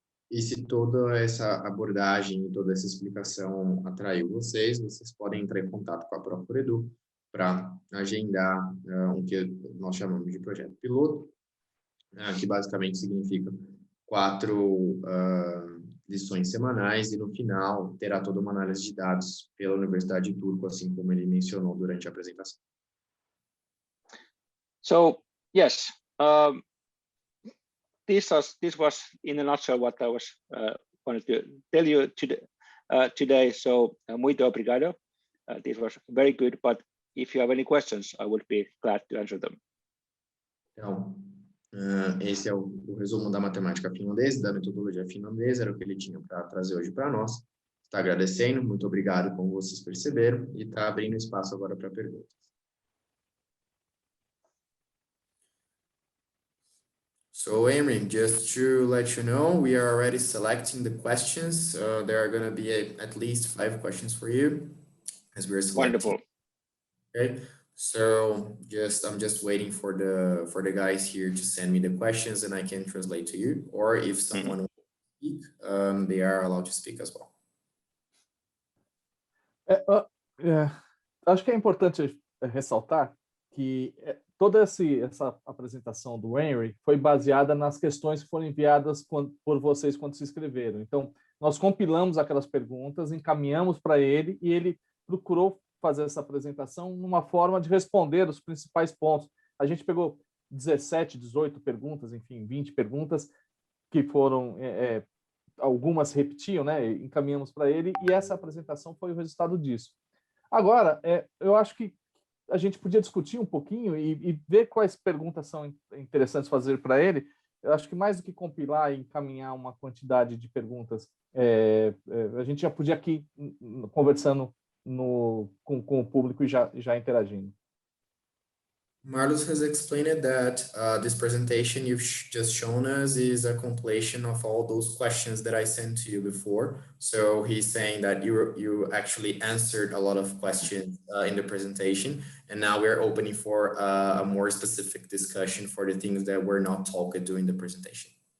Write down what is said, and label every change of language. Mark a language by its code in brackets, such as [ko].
[pt] E se toda essa abordagem e toda essa explicação atraiu vocês, vocês podem entrar em contato com a Pro4Edu para agendar um que nós chamamos de projeto piloto, que basicamente significa 4 lições semanais, e no final terá toda uma análise de dados pela Universidade de Turku, assim como ele mencionou durante a apresentação. [en] So yes, this was in a nutshell what I was wanted to tell you today. So [pt] muito obrigado. [en] This was very good, but if you have any questions, I would be glad to answer them. [pt] Então, esse é o resumo da matemática finlandesa, da metodologia finlandesa, era o que ele tinha para trazer hoje para nós. Está agradecendo, muito obrigado, como vocês perceberam, e está abrindo espaço agora para perguntas. [en] So, Emrin, just to let you know, we are already selecting the questions. There are going to be at least 5 questions for you, as we're selecting. Wonderful. Okay, so I'm just waiting for the guys here to send me the questions, and I can translate to you. Or if someone wants to speak, they are allowed to speak as well. [pt] Acho que é importante ressaltar que toda essa apresentação do Henry foi baseada nas questões que foram enviadas por vocês quando se inscreveram. Então, nós compilamos aquelas perguntas, encaminhamos para ele e ele procurou fazer essa apresentação numa forma de responder os principais pontos. A gente pegou 17, 18 perguntas, enfim, 20 perguntas que foram, algumas repetiam, né? Encaminhamos para ele e essa apresentação foi o resultado disso. Agora, eu acho que a gente podia discutir um pouquinho e ver quais perguntas são interessantes fazer para ele. Eu acho que mais do que compilar e encaminhar uma quantidade de perguntas, a gente já podia aqui conversando com o público e já interagindo. [en] Marlos has explained that this presentation you've just shown us is a compilation of all those questions that I sent to you before. So he's saying that you actually answered a lot of questions in the presentation, and now we're opening for a more specific discussion for the things that were not talked during the presentation.